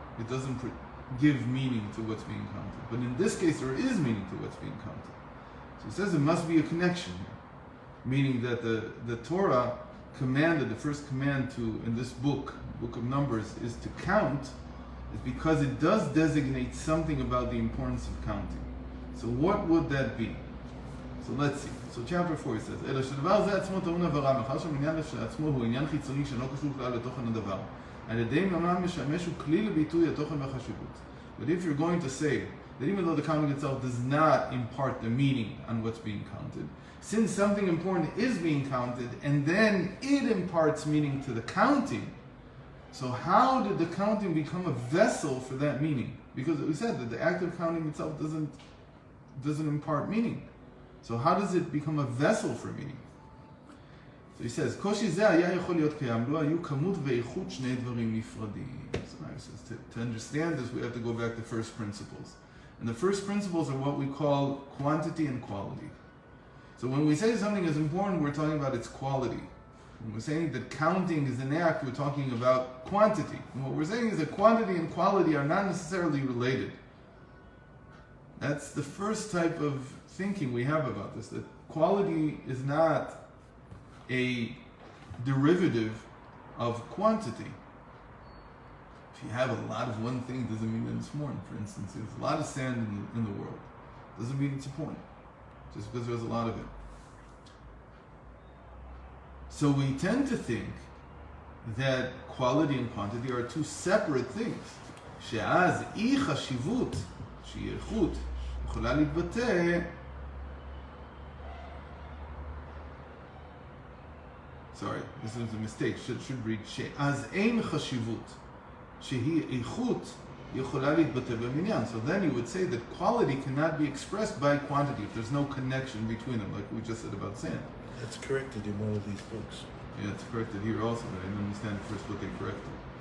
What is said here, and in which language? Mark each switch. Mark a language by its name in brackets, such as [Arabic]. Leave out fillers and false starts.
[English] It doesn't give meaning to what's being counted. But in this case there is meaning to what's being counted. So it says there must be a connection here, meaning that the Torah commanded, the first command in this book of Numbers, is to count, is because it does designate something about the importance of counting. So what would that be? So let's see. So chapter 4 says, [Hebrew] אלא שדבר זה עצמו טעון עברה, מאחר שהעניין לעצמו הוא עניין חיצוני שאינו קשור כלל לתוכן הדבר. על ידי ממש משמש הוא כלי לביטוי התוכן והחשיבות. [English] But if you're going to say that even though the counting itself does not impart the meaning on what's being counted, since something important is being counted and then it imparts meaning to the counting, so how did the counting become a vessel for that meaning? Because we said that the act of counting itself doesn't impart meaning. So how does it become a vessel for meaning? So he says, [Hebrew] קושי זה היה יכול להיות קיים, לא היו כמות ואיכות שני דברים נפרדים. [English] So now he says, to understand this, we have to go back to first principles. And the first principles are what we call quantity and quality. So when we say something is important, we're talking about its quality. When we're saying that counting is an act, we're talking about quantity. And what we're saying is that quantity and quality are not necessarily related. That's the first type of thinking we have about this, that quality is not a derivative of quantity. If you have a lot of one thing, doesn't mean that it's important. For instance, there's a lot of sand in the world, doesn't mean it's important, just because there's a lot of it. So we tend to think that quality and quantity are two separate things. [Hebrew] שאז אי חשיבות, שהיא איכות, יכולה להתבטא [English] sorry, this is a mistake, should read [Hebrew] שאז אין חשיבות, שהיא איכות, יכולה להתבטא במניין. [English] So then you would say that quality cannot be expressed by quantity if there's no connection between them, like we just said about sand. That's corrected in one of these books. Yeah, it's corrected here also, but I didn't understand the first what they corrected.